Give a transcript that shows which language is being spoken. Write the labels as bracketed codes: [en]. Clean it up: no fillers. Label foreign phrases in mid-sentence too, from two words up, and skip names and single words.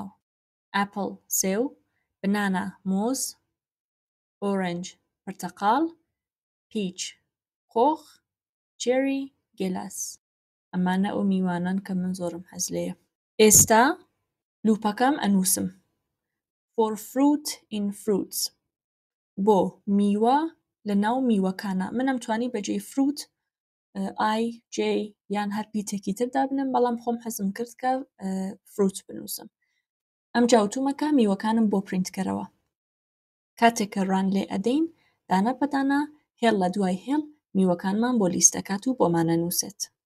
[ckb] ئاپڵ سێو، بنانە مۆز، ئۆرنج پرتەقاڵ، پیچ خۆخ، چێری گێلاس. ئەمانە ئەو میوانن کە من زۆرم حەز لێیە. ئێستا لووپەکەم ئەنووسم [en] for fruit in fruits. [ckb] بۆ میوە لە ناو میوەکانە. منم توانی بەجێی fruit I, J یان هەر پیتێکی تردا بنم بەڵام خۆم حەزم کرد کە fruit بنووسم. ئەم جاوتومەکە میوەکانم بۆ پرینت کەرەوە. کاتێک کە ڕان لێ ئەدەین دانە بەدانە هێڵ لە دوای هێڵ میوەکانمان بۆ لیستەکات و بۆمانە نووسێت.